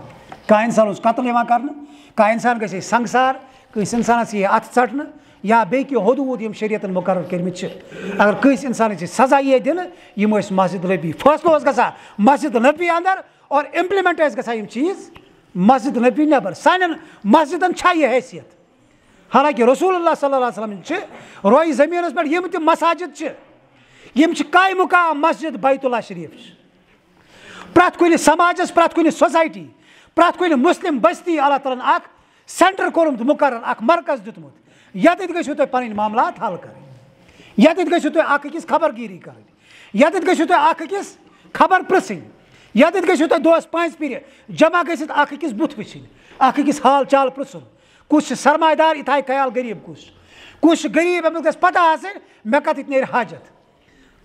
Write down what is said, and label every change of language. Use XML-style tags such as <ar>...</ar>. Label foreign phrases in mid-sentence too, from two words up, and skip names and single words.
<ks>کانٛہہ انسان اوس قتل یِوان کرنہٕ, کانٛہہ انسان گژھِ ہے سنگسار, کٲنٛسہِ انسانس یی ہے اَتھٕ ژٹنہٕ, یا بیٚیہِ کینٛہہ حدوٗد یِم شریعتن مُقرر کٔرمٕتۍ چھِ. اگر کٲنٛسہِ انسانس یہِ سزا یی ہے دِنہٕ, یِم ٲسۍ مسجد نبی, فٲصلہٕ اوس گژھان مسجد نبی اندر, اور امپلمنٹ ٲسۍ گژھان یِم چیٖز مسجد نبی نٮ۪بر. سانٮ۪ن مسجدن چھا یہِ حیثیت؟ حالانکہِ رسول اللہ</ks> <ar>صلی اللہ علیہ وسلم</ar> <ks>چھِ رویہِ زٔمیٖنس پٮ۪ٹھ یِم تہِ مساجد چھِ, یِم چھِ قایہِ مُقام مسجد بیت اللہ شریٖف چھِ. پرٛٮ۪تھ کُنہِ سماجس, پرٛٮ۪تھ کُنہِ سوسایٹی, پرٛٮ۪تھ کُنہِ مُسلِم بستی اللہ تعالیٰ ہن اکھ سینٹر کوٚرمُت مُقرر, اکھ مرکز دیُتمُت, ییٚتٮ۪تھ گٔژھِو تُہۍ پنٕنۍ معاملات حل کرٕنۍ, ییٚتٮ۪تھ گٔژھِو تُہۍ اکھ أکِس خبر گیٖری کرٕنۍ, ییٚتٮ۪تھ گٔژھِو تُہۍ اکھ أکِس خبر پرٛژھٕنۍ, ییٚتٮ۪تھ گٔژھِو تُہۍ دۄہس 5 پھِرِ جمع گٔژھِتھ اکھ أکِس بُتھ وٕچھِنۍ, اکھ أکِس حال چال پرٛژھُن, کُس چھُ سرمایہ دار, یہِ تھایہِ خیال غریٖب کُس چھُ غریٖب, أمِس گژھِ پتہ آسٕنۍ مےٚ کتٮ۪تھ نیرِ حاجت.</ks>